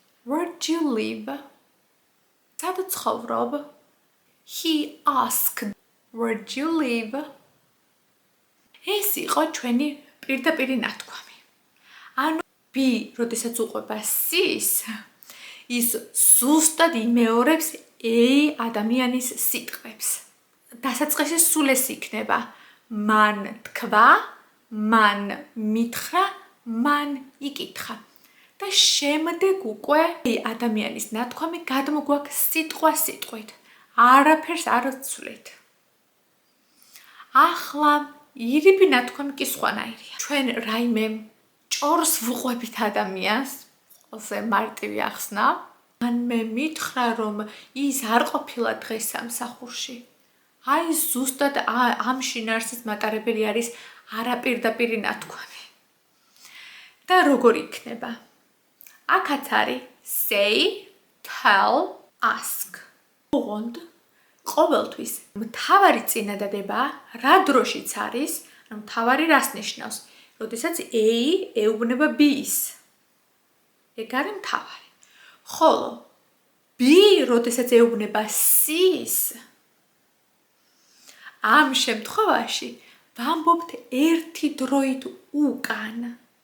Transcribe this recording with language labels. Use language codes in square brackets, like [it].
[en] Where do you live? [ka] სად ცხოვრობ? [en] He asked, where do you live? [ka] ეს იყო ჩვენი პირდაპირი ნათქვამი. ანუ B, როდესაც უყვება C-ს, ის ზუსტად იმეორებს A ადამიანის სიტყვებს. დასაწყისი სულ ეს იქნება. მან თქვა, მან მითხრა, მან იკითხა. და შემდეგ უკვე ადამიანის ნათქვამი გადმოგვაქვს სიტყვა-სიტყვით. არაფერს არ ვცვლით. ახლა ირიბი ნათქვამი კი სხვანაირია. ჩვენ რაიმე ჭორს ვუყვებით ადამიანს, ყველაზე მარტივი ახსნა. მან მე მითხრა, რომ ის არ ყოფილა დღეს სამსახურში. აი ზუსტად ამ შინაარსის მატარებელი არის არაპირდაპირი ნათქვამი. და როგორ იქნება? აქაც არის say, tell, ask. ოღონდ ყოველთვის მთავარი წინადადება რა დროშიც არის, ანუ მთავარი რას ნიშნავს? როდესაც A ეუბნება B-ს. ეგ არის მთავარი. ხოლო B როდესაც ეუბნება C-ს, ამ შემთხვევაში ვამბობთ ერთი დროით უკან.